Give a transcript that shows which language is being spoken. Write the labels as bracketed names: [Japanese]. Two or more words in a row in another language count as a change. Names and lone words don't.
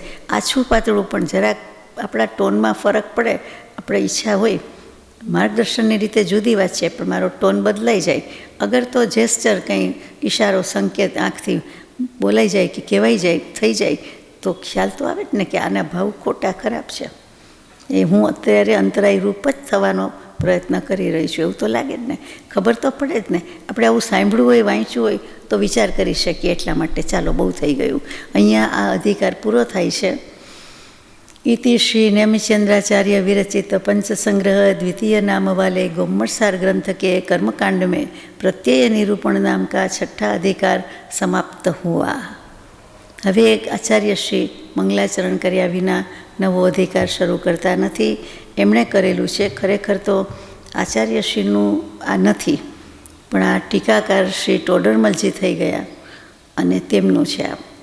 [Gujarati] આછું પાતળું પણ જરાક આપણા ટોનમાં ફરક પડે, આપણે ઈચ્છા હોય, માર્ગદર્શનની રીતે જુદી વાત છે, પણ મારો ટોન બદલાઈ જાય, અગર તો જેસ્ચર કંઈ ઈશારો, સંકેત આંખથી બોલાઈ જાય કે કહેવાઈ જાય, થઈ જાય, તો ખ્યાલ તો આવે જ ને કે આના ભાવ ખોટા, ખરાબ છે. એ હું અત્યારે અંતરાય રૂપ જ થવાનો પ્રયત્ન કરી રહી છું એવું તો લાગે જ ને. ખબર તો પડે જ ને. આપણે આવું સાંભળવું હોય, વાંચ્યું હોય તો વિચાર કરી શકીએ. એટલા માટે ચાલો, બહુ થઈ ગયું. અહીંયા આ અધિકાર પૂરો થાય છે. [Hindi] इति श्री नेमिचंद्राचार्य विरचित पंचसंग्रह द्वितीय नाम वाले गोम्मटसार ग्रंथ के कर्मकांड में प्रत्यय निरूपण नाम का छठा अधिकार समाप्त हुआ. [Gujarati] હવે એક આચાર્ય શ્રી મંગલાચરણ કર્યા વિના નવો અધિકાર શરૂ કરતા નથી. એમણે કરેલું છે. ખરેખર તો આચાર્યશ્રીનું આ નથી, પણ આ ટીકાકાર શ્રી ટોડરમલજી થઈ ગયા અને તેમનું છે આ.